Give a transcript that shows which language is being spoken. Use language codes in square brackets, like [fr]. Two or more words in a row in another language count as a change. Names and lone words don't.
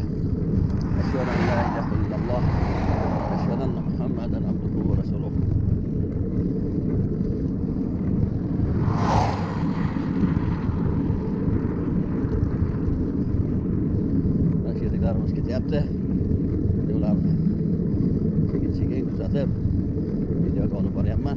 [ar] أشهد أن لا إله إلا الله وأشهد أن محمدا عبده ورسوله. [uz] Sheriklarimiz ketyapti. Yo'llarni sekin kuzatib videoga olib boryapman.